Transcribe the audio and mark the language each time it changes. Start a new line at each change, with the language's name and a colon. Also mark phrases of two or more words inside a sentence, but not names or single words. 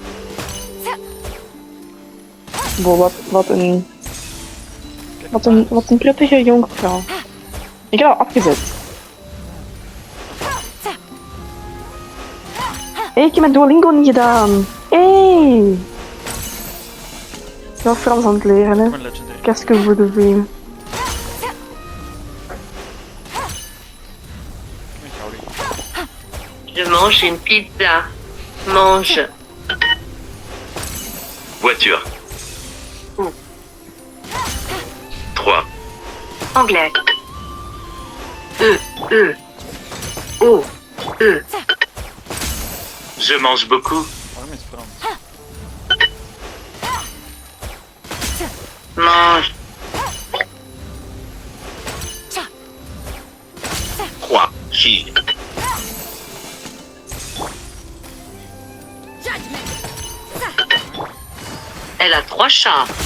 Dutch: Wow, wat een prettige jonkvrouw. Ik heb haar afgezet. Hé, ik heb mijn Duolingo niet gedaan. Hey. Ik ben Frans aan het leren, hè.
French: Qu'est-ce que vous devez? Je mange une pizza. Mange. Voiture. 3. Anglais. O. Je mange beaucoup.
Dutch: Waarom is het Frans?
French: Mange. 3. Gilles. Elle a 3 chats.